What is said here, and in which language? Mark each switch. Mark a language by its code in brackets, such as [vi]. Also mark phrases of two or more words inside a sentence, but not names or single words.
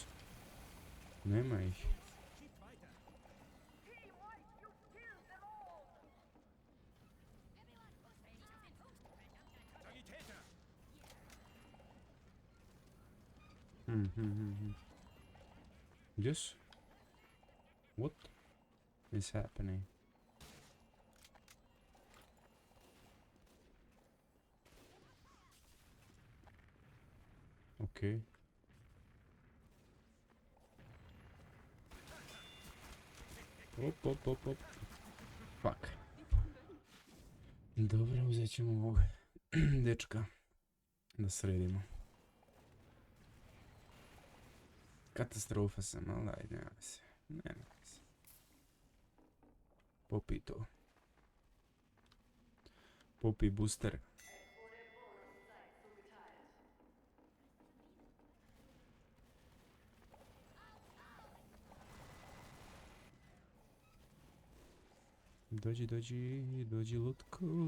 [hr] Nema ih. Gdje su? [en] What is happening? Okay. Op, op, op, op. Fuck. [hr] Dobro, uzet ćemo ovog dečka da sredimo. Katastrofa sam, ali ajde, nema se. Nema se. Popi to. Popi booster. Dođi, dođi, dođi lutko.